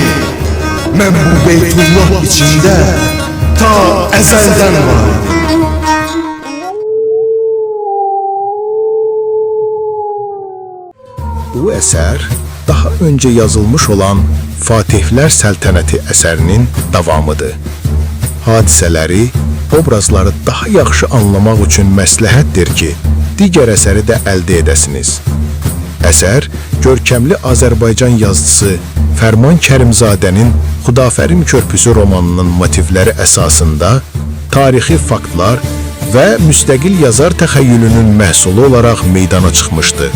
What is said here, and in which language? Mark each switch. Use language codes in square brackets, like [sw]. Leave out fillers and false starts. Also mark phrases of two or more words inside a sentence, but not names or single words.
[tr] Ben bu Beytullah içinde ta ezelden var idim. Bu eser daha önce yazılmış olan Fatihler Səltənəti [az] əsərinin davamıdır. Hadisələri, obrazları daha yaxşı anlamaq üçün məsləhətdir ki, digər əsəri də əldə edəsiniz. Əsər, görkəmli Azərbaycan yazıcısı Fərman Kərimzadənin Xudafərim Körpüsü romanının motivləri əsasında tarixi faktlar və müstəqil yazar təxəyyülünün məhsulu olaraq meydana çıxmışdı.